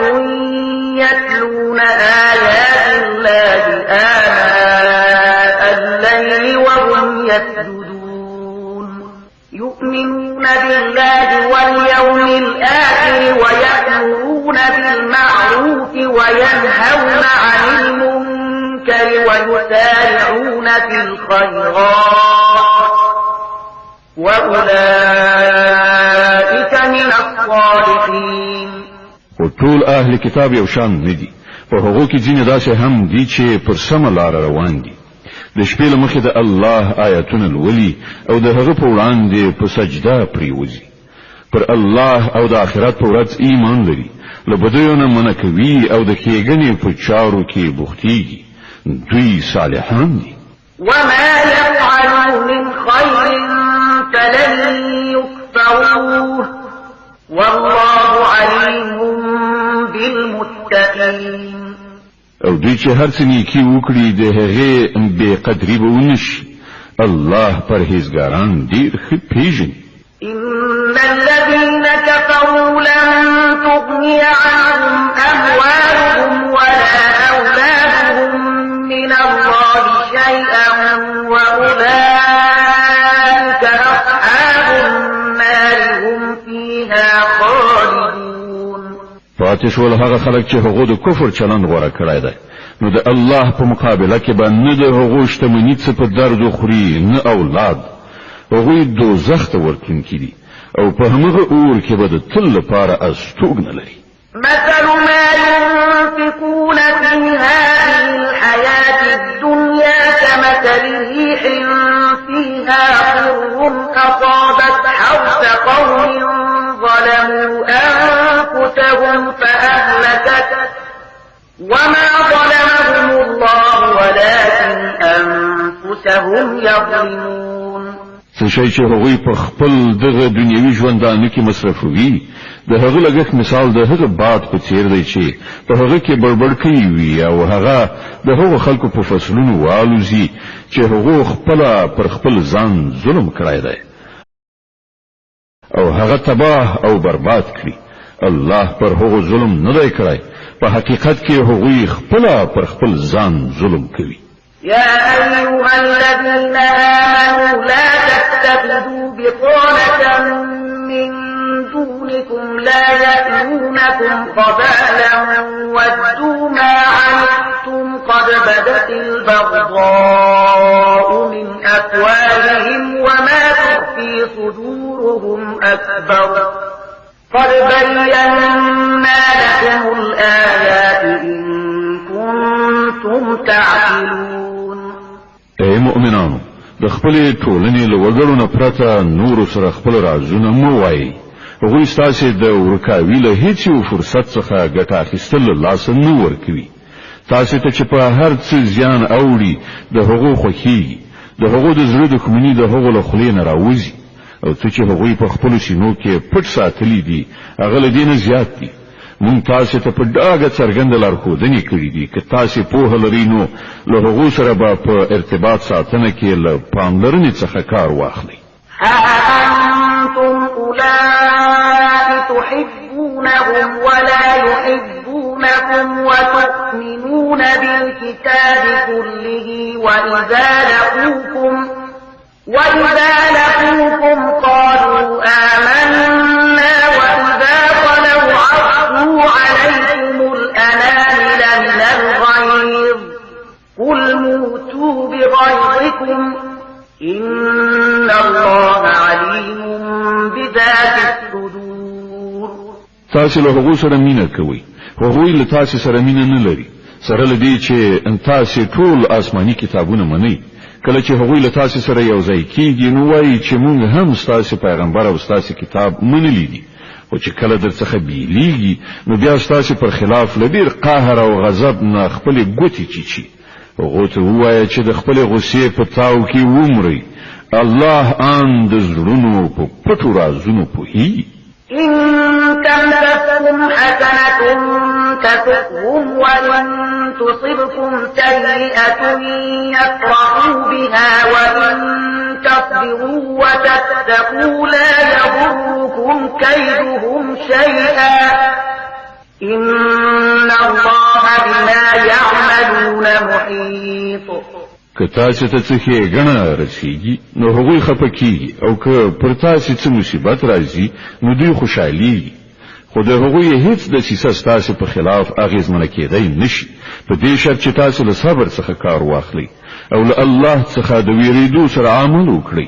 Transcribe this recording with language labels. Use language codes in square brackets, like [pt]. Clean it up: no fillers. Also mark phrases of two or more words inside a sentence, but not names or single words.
[ar] يتلون آيات الله آناء الليل وهم يسجدون يؤمنون بالله واليوم الآخر ويأمرون بالمعروف وينهون عن المنكر ويسارعون في الخيرات وأولئك من الصالحين [ps] وطول اهل کتاب یو شان ندي په هغو کې ځینې داسې هم دي چې پر سمه لار روان دي د شپې له مخې د الله آیاتونه لولي او د هغه په وړاندې په سجده پریوځي پر الله او د آخرت په ورځ ایمان لري له بدیو نه منع کوي او د ښېګڼې په چارو کې بوختېږي دوی صالحان دي [ar] وما يفعلوا من خير فلن يكفروه والله عليم بالمتقين [ps] او دوی چې هر څه نیکی وکړي د هغې بې قدري به ونشي الله پرهیزګاران ډېر ښه پیژني [ar] إن الذين كفروا لن تغني عنهم أموالهم ولا أولادهم من الله شيئا وأولئك أصحاب النار هم فيها خالدون [ps] پاتې شول هغه خلک چې هغو د کفر چلند غوره کړی دی نو د الله په مقابله کې به نه د هغو شتمني څه په درد خوري نه اولاد هغوی دوزخ ته ورتلونکي دي او په همغه اور کې به د تل لپاره استوګنه لري [ar] مثل ما ينفقون في هذه الحياة الدنيا كمثل ريح فيها حر أصابت حرث قوم ظلموا أنفسهم فأهلكت وما ظلمهم الله ولكن أنفسهم يظلمون [ps] څه شي چې هغوی په خپل دغه دنیوي ژوندانه کې مصرفوي د هغه لګښت مثال د هغه باد په څیر دی چې په هغه کې بړبړ کوي وي او هغه د هغو خلکو په فصلونو والوزي چې هغو خپل پر خپل ځان ظلم کړی دی او هغه تباه او برباد کړي الله پر هغو ظلم نه دی کړی په حقیقت کې هغوی خپل پر خپل ځان ظلم کوي [ar] يا أيها الذين آمنوا لا تتخذوا بطانة من دونكم لا يألونكم خبالا ودوا ما عنتم قد بدت البغضاء من أفواههم وما تخفي صدورهم أكبر قد بينا لكم الآيات إن كنتم تعقلون [ps] اے مؤمنانو د خپل ټولنې له وګړو نه پرته نور سره خپل رازونه مو وایي هغوی ستاسې د ورکاوي له هیڅ یو فرصت څخه ګټه اخیستل له لاسه نه ورکوي تاسې ته چې په هر څه زیان اوړي د هغو خوښېږي د هغو د زړه دښمني د هغو له خولې نه راوځي او څه چې هغوی په خپلو سینو کې پټ ساتلي دي هغه له دې نه زیات دي مونږ تاسې ته په ډاګه څرګنده لارښودنې کړي دي که تاسې پوهه لرئ نو له هغو سره به په ارتباط ساتنه کې له پاملرنې څخه کار واخلئ [ar] أنتم أولئك تحبونهم ولا يحبونكم وتؤمنون بالكتاب كله وإذا لقوكم قالوا آمنا وإذا خلوا عرضوا عليكم الأنامل من الغيظ قل موتوا بغيظكم إن الله عليم بذات الصدور [ps] تاسو له هغو سره مینه کوئ هغوی له تاسو سره مینه نه لري سره له دې چې تاسو ټول آسماني کتابونه منئ کله چې هغوی له تاسو سره یو ځای کېږي نو وایي چې موږ هم ستاسو پیغمبر او ستاسو کتاب منلی دي خو چې کله درڅخه بیلیږي نو بیا ستاسو پر خلاف له ډېر قهر او غضب نه خپلې ګوتې چیچي هغو ته ووایه چې د خپلې غصې په تاو کې ومرئ الله ان د زړونو په پټو رازونو پوهیږي. [ar] إن تمسسكم حسنة تسؤهم وإن تصبكم سيئة يفرحوا بها وإن تصبروا وتتقوا لا يضركم كيدهم شيئا إن الله بما يعملون محيط. [ps] که تاسو ته څه ښېګڼه رسیږي نو هغوی خفه کیږي او که پر تاسو څه مصیبت راځي نو دوی خوشحاليږي خو د هغوی هیڅ دسیسه ستاسو په خلاف اغیزمنه کېدای نشي په دې شرط چې تاسو له صبر څخه کار واخلئ او له الله څخه د ویریدو سره عمل وکړئ.